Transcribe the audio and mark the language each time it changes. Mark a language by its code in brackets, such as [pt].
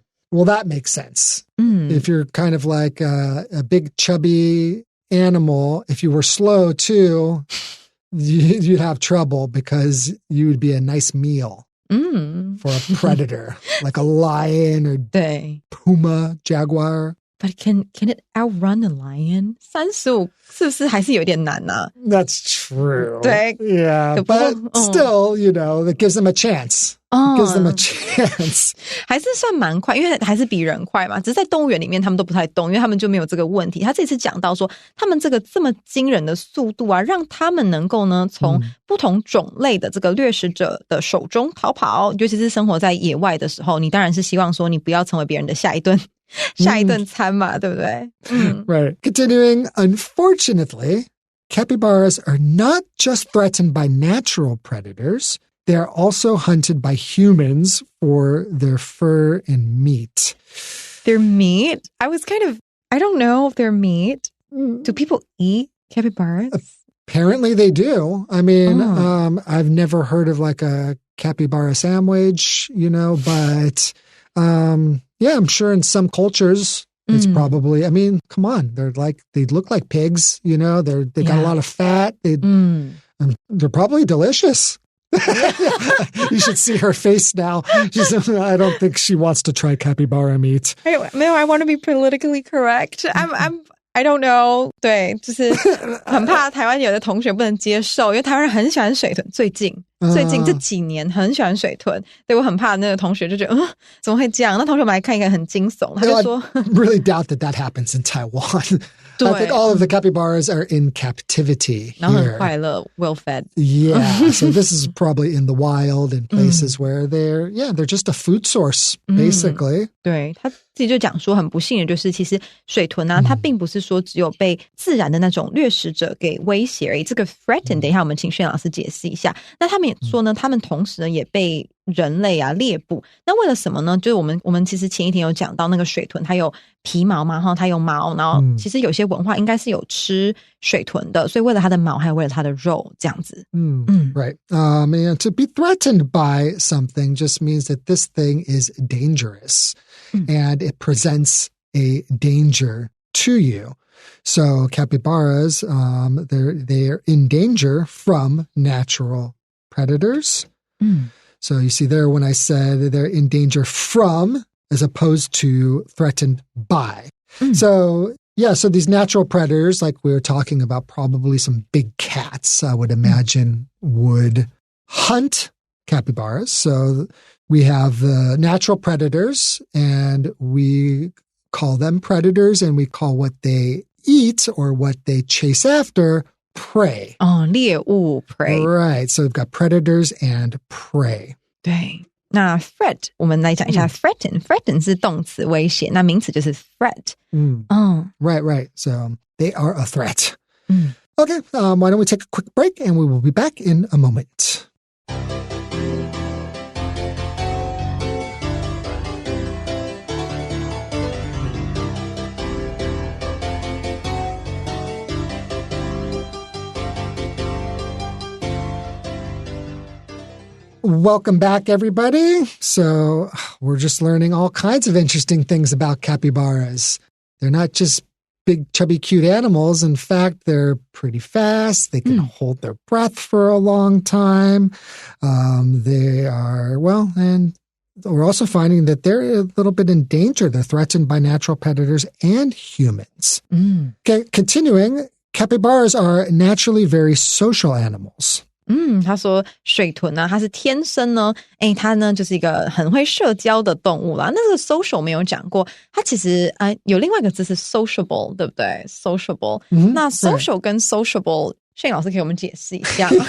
[en] Well, that makes sense. If you're kind of like a big chubby animal, if you were slow too, you'd have trouble because you would be a nice meal for a predator, like a lion or puma, jaguar. But can it outrun a lion? [zh] 35是不是还是有点难啊？ [en] That's true. [zh] 对 [en] Yeah, but still, you know, that gives them a chance. It gives them a chance. [zh] 还是算蛮快，因为还是比人快嘛。只是在动物园里面他们都不太动，因为他们就没有这个问题。他这次讲到说，他们这个这么惊人的速度啊，让他们能够呢从不同种类的这个掠食者的手中逃跑。尤其是生活在野外的时候，你当然是希望说你不要成为别人的下一顿餐嘛，对不对 [en] ？Right. Continuing, unfortunately, capybaras are not just threatened by natural predators. They are also hunted by humans for their fur and meat. Their meat? I don't know if they're meat. Do people eat capybaras? Apparently they do. I mean, I've never heard of like a capybara sandwich, you know, but yeah, I'm sure in some cultures it's probably, I mean, come on, they look like pigs, you know, they got a lot of fat. They're probably delicious. You should see her face now. I don't think she wants to try capybara meat. No, I want to be politically correct. I don't know. [zh] 对，就是很怕台湾有的同学不能接受，因为台湾人很喜欢水豚，最近这几年很喜欢水豚，对，我很怕那个同学就觉得怎么会这样？那同学我们来看一个很惊悚，他就说 [en] I really doubt that happens in Taiwan. I think all of the capybaras are in captivity here. [zh] 然后很快乐 [en] well fed. Yeah, so this is probably in the wild in places where they're just a food source, basically. [zh] 对，他自己就讲说很不幸的就是其实水豚啊，它并不是说只有被自然的那种掠食者给威胁而已，这个 threaten 等一下我们请炫老师解释一下。那他们也说呢，他们同时呢也被人类啊猎捕。那为了什么呢？就是我们其实前一天有讲到那个水豚它有皮毛嘛，然后它有毛，然后其实有些文化应该是有吃水豚的，所以为了它的毛还有为了它的肉这样子。 [en] Right. And to be threatened by something just means that this thing is dangerous and it presents a danger to you. So capybaras, they're in danger from natural predators. So you see there when I said they're in danger from as opposed to threatened by. So these natural predators, like we were talking about, probably some big cats, I would imagine, would hunt capybaras. So we have the natural predators, and we call them predators, and we call what they eat or what they chase after prey. [zh] 猎物 prey. [en] Right. So we've got predators and prey. [zh] 对。那 threat 我们来讲一下 threaten 是动词威胁，那名词就是 threat. [en] Right. So they are a threat. Okay, why don't we take a quick break and we will be back in a moment. Welcome back, everybody. So we're just learning all kinds of interesting things about capybaras. They're not just big, chubby, cute animals. In fact, they're pretty fast. They can hold their breath for a long time. They are, and we're also finding that they're a little bit in danger. They're threatened by natural predators and humans. Okay, continuing, capybaras are naturally very social animals. [zh] 他说水豚啊，它是天生呢，它呢就是一个很会社交的动物啦。那个 social 没有讲过，它其实有另外一个字是 sociable， 对不对 ？sociable，那 social 跟 sociable， 炫老师给我们解释一下。